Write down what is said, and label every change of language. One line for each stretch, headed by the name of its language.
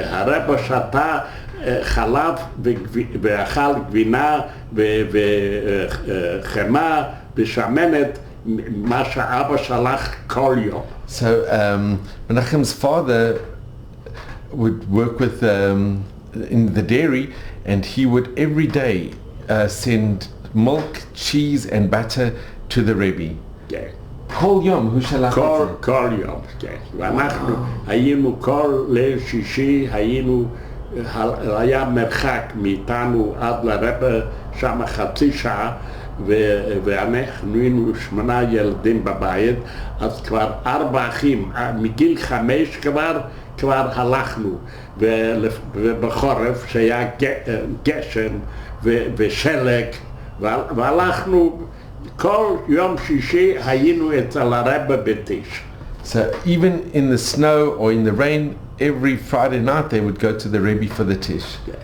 Hebrew: הרבא שתה חלב ואכל גבינה וחמה ושמנת, מה שאבא שלח כל יום.
English: So Menachem's father would work with in the dairy, and he would every day send milk, cheese and butter to the Rebbe.
Hebrew: כן. כל יום הוא שלח את זה. כל יום, כן. ואנחנו היינו כל ליל שישי, היה מרחק מאיתנו עד לרבא שם חצי שעה, ואנחנו היינו 8 ילדים בבית, אז כבר 4 אחים, מגיל 5 כבר הלכנו, ובחורף שהיה גשם ושלג, והלכנו כל יום שישי היינו אצל הרבא בטיש.
English: So even in the snow or in the rain, every Friday night they would go to the Rebbe for the tish.